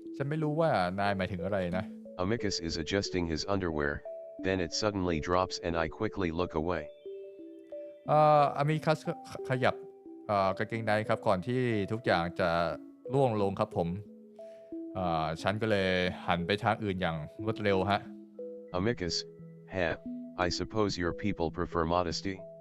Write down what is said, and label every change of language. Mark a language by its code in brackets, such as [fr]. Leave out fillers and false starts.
[th] ฉันไม่รู้ว่านายหมายถึงอะไรนะ [en] Amicus is adjusting his underwear, then it suddenly drops and I quickly look away. [th] อเมริคัสขยับกางเกงในครับก่อนที่ทุกอย่างจะร่วงลงครับผมฉันก็เลยหันไปทางอื่นอย่างรวดเร็วฮะ [en] Amicus, I suppose your people prefer modesty.